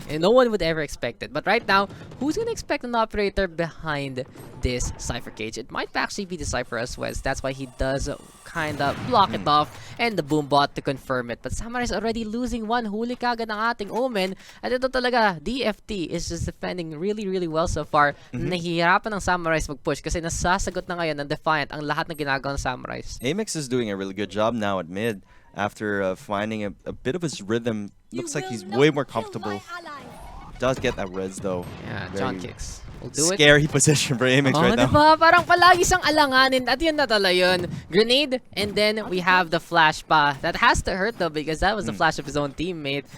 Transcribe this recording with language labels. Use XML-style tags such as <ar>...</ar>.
<en>And no one would ever expect it. But right now, who's gonna expect an operator behind this Cypher cage? It might actually be the Cypher as well. That's why he does kinda block it off and the boom bot to confirm it. But Samurice already losing one.</en> <tl>Huli kagad ng ating Omen. At ito talaga,</tl> <en>DFT is just defending really well so far.</en> <tl>Nahihirapan ng Samurice mag-push kasi nasasagot na ngayon ng Defiant ang lahat ng ginagawa ng Samurice.</tl> <en>Amix is doing a really good job now at mid after finding a bit of his rhythm. Looks like he's way more comfortable. Does get that res though. Yeah, John kicks. We'll do it. Scary position for Amix right now.</en> <tl>Diba? Parang palagi siyang alanganin at yun na tala yun.</tl> <en>Grenade, and then we have the flash pa. That has to hurt though because that was the flash of his own teammate.</en>